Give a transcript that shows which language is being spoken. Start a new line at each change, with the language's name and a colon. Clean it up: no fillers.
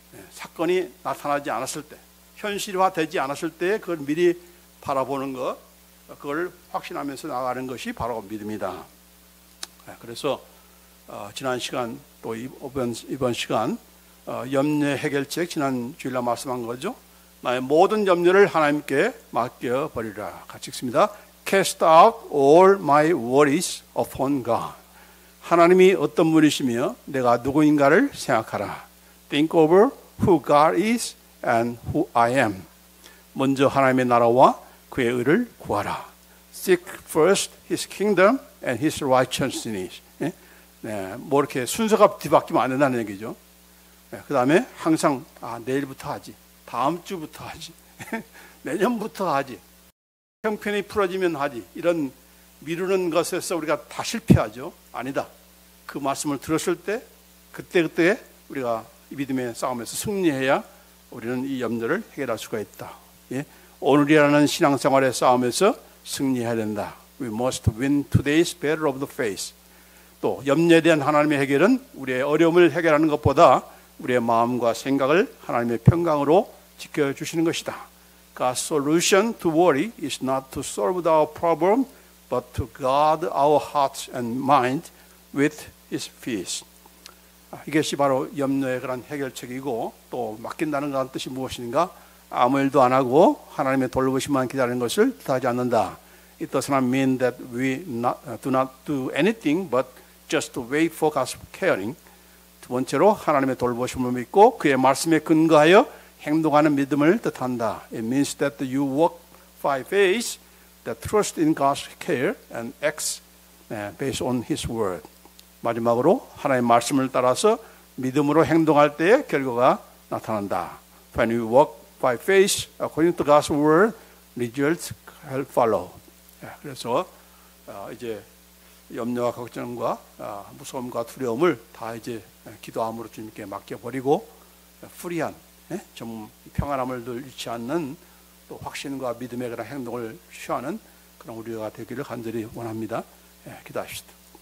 Korean: 사건이 나타나지 않았을 때, 현실화되지 않았을 때 그걸 미리 바라보는 것, 그걸 확신하면서 나가는 것이 바로 믿음이다. 그래서 지난 시간 또 이번 시간 염려 해결책 지난 주일날 말씀한 거죠. 나의 모든 염려를 하나님께 맡겨버리라. 같이 읽습니다.
English: Cast out all my worries upon God.
Korean: 하나님이 어떤 분이시며 내가 누구인가를 생각하라.
English: Think over who God is and who I am.
Korean: 먼저 하나님의 나라와 그의 의를 구하라.
English: Seek first His kingdom and His righteousness.
Korean: 뭐 이렇게 순서가 뒤바뀌면 안 된다는 얘기죠. 그 다음에 항상 내일부터 하지, 다음 주부터 하지, 내년부터 하지, 형편이 풀어지면 하지, 이런 미루는 것에서 우리가 다 실패하죠. 아니다. 그 말씀을 들었을 때 그때 우리가 믿음의 싸움에서 승리해야 우리는 이 염려를 해결할 수가 있다. 오늘이라는 신앙생활의 싸움에서 승리해야 된다.
English: We must win today's battle of the faith.
Korean: 또 염려에 대한 하나님의 해결은 우리의 어려움을 해결하는 것보다 우리의 마음과 생각을 하나님의 평강으로 지켜주시는 것이다.
English: God's solution to worry is not to solve our problem, but to guard our hearts and mind with His peace.
Korean: 이것이 바로 염려의 그런 해결책이고, 또 맡긴다는 그런 뜻이 무엇인가? 아무 일도 안 하고 하나님의 돌보심만 기다리는 것을 뜻하지 않는다.
English: It does not mean that we do not do anything but just to wait for God's caring.
Korean: 두 번째로 하나님의 돌보심을 믿고 그의 말씀에 근거하여 행동하는 믿음을 뜻한다.
English: It means that you walk by faith, that trust in God's care and acts based on His word.
Korean: 마지막으로 하나님의 말씀을 따라서 믿음으로 행동할 때의 결과가 나타난다.
English: When you walk by faith according to God's word, results will follow.
Korean: 그래서 이제 염려와 걱정과 무서움과 두려움을 다 이제 기도함으로 주님께 맡겨버리고 프리한, 좀 평안함을 늘 잃지 않는 또 확신과 믿음의 그런 행동을 취하는 그런 우리가 되기를 간절히 원합니다. 기도합시다.